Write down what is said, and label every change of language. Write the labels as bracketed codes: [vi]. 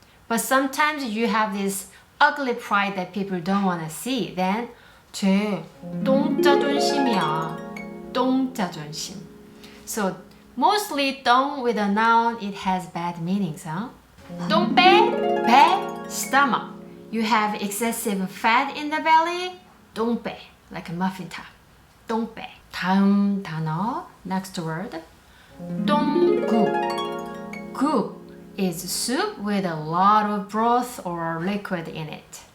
[en] But sometimes you have this ugly pride that people don't want to see. [ko] Then 쟤 똥자존심이야. 똥자존심. [en] So mostly 똥 with a noun, it has bad meanings, huh? [ko] 똥배, 배, stomach. [en] You have excessive fat in the belly. 똥배, like a muffin top. [ko] 똥배. 다음 단어, [en] next word. [ko] 똥국. [en] 국 is soup with a lot of broth or liquid in it.